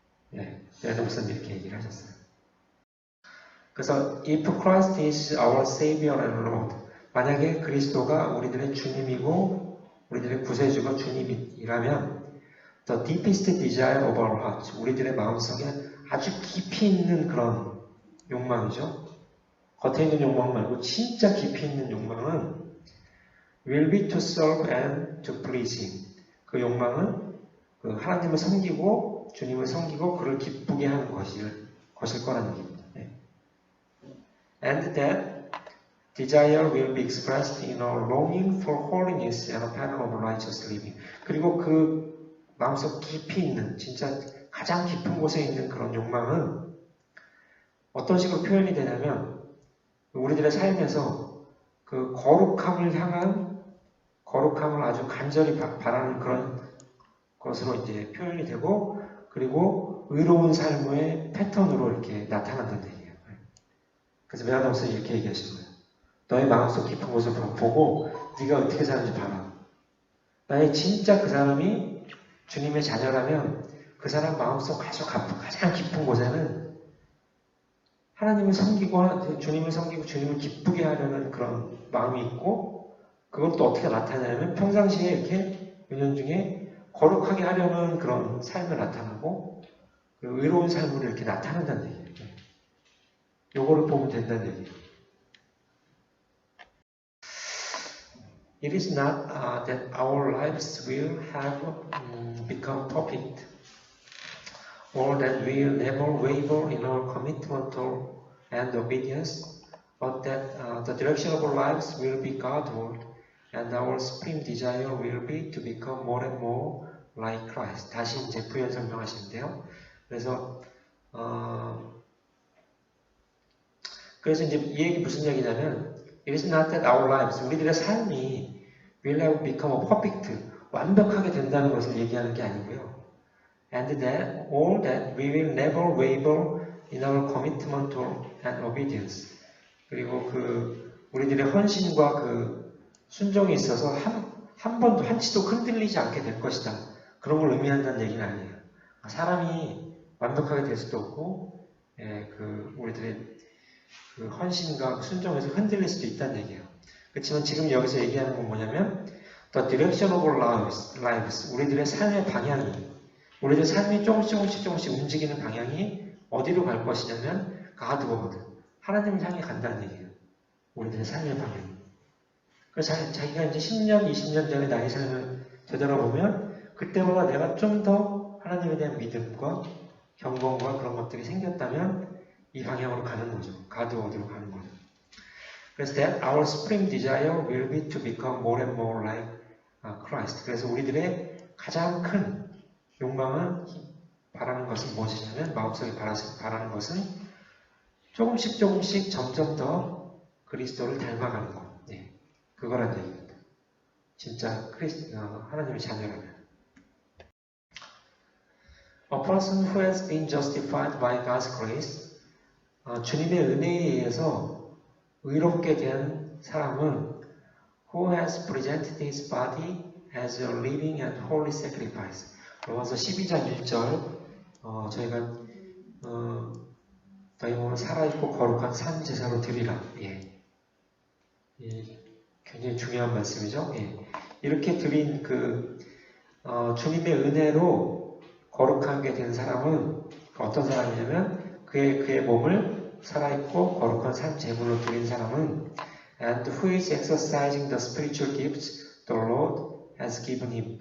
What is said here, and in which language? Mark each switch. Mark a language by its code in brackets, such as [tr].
[ko] 네, 레노슨 이렇게 얘기를 하셨어요. 그래서 [en] if Christ is our Savior and Lord, [ko] 만약에 그리스도가 우리들의 주님이고 우리들의 구세주가 주님이라면 [en] the deepest desire of our hearts, [ko] 우리들의 마음속에 아주 깊이 있는 그런 욕망이죠. 겉에 있는 욕망 말고 진짜 깊이 있는 욕망은 [en] will be to serve and to please Him. [ko] 그 욕망은 그 하나님을 섬기고 주님을 섬기고 그를 기쁘게 하는 것일 거라는 얘기입니다. 네. [en] And that desire will be expressed in our longing for holiness and a pattern of righteous living. [ko] 그리고 그 마음속 깊이 있는 진짜 가장 깊은 곳에 있는 그런 욕망은 어떤 식으로 표현이 되냐면 우리들의 삶에서 그 거룩함을 향한 거룩함을 아주 간절히 바라는 그런 것으로 이제 표현이 되고 그리고 의로운 삶의 패턴으로 이렇게 나타난다는 얘기예요. 그래서 메아담스는 이렇게 얘기하시는 거예요. 너의 마음속 깊은 곳을 보고 네가 어떻게 사는지 봐라. 만약에 진짜 그 사람이 주님의 자녀라면 그 사람 마음속 가장 깊은 곳에는 하나님을 섬기고 주님을 섬기고 주님을 기쁘게 하려는 그런 마음이 있고 그것도 어떻게 나타나냐면 평상시에 이렇게 은연중에 거룩하게 하려는 그런 삶을 나타나고 의로운 삶으로 이렇게 나타난다는 얘기예요. 요거를 보면 된다는 얘기예요. [en] It is not that our lives will have become perfect or that we will never waver in our commitment and obedience, but that the direction of our lives will be Godward and our supreme desire will be to become more and more like Christ. [ko] 다시 이제 부연 설명하시는데요. 그래서 이제 이 얘기 무슨 얘기냐면 [en] It is not that our lives, [ko] 우리들의 삶이 [en] will have become perfect, [ko] 완벽하게 된다는 것을 얘기하는 게 아니고요. [en] And that all that we will never waver in our commitment and obedience. [ko] 그리고 우리들의 헌신과 순종에 있어서 한 번도 한치도 흔들리지 않게 될 것이다. 그런 걸 의미한다는 얘기는 아니에요. 사람이 완벽하게 될 수도 없고, 우리들의 헌신과 순종에서 흔들릴 수도 있다는 얘기예요. 그렇지만 지금 여기서 얘기하는 건 뭐냐면, [en] the direction of our lives, [ko] 우리들의 삶의 방향이, 우리들의 삶이 조금씩 움직이는 방향이 어디로 갈 것이냐면, Godward, 하나님을 향해 간다는 얘기예요. 우리들의 삶의 방향이. 그래서 자기가 이제 10년, 20년 전에 나의 삶을 되돌아보면, 그때보다 내가 좀 더 하나님에 대한 믿음과 경건과 그런 것들이 생겼다면, 이 방향으로 가는 거죠. Godward로 가는 거죠. 그래서 [en] that our supreme desire will be to become more and more like Christ. [ko] 그래서 우리들의 가장 큰 욕망은 바라는 것은 무엇이냐면 마음속에 바라는 것은 조금씩 점점 더 그리스도를 닮아가는 것. 네, 그거란 얘기입니다. 진짜 하나님의 자녀라면. [en] A person who has been justified by God's grace, [ko] 주님의 은혜에 의해서 의롭게 된 사람은 [en] who has presented his body as a living and holy sacrifice. [ko] 로마서 12장 1절 저희가 너희 몸을 살아있고 거룩한 산 제사로 드리라. 예. 굉장히 중요한 말씀이죠. 예. 이렇게 드린 주님의 은혜로 거룩하게 된 사람은 어떤 사람이냐면 그의 몸을 살아있고 거룩한 산 제물로 드린 사람은 [en] and who is exercising the spiritual gifts the Lord has given him.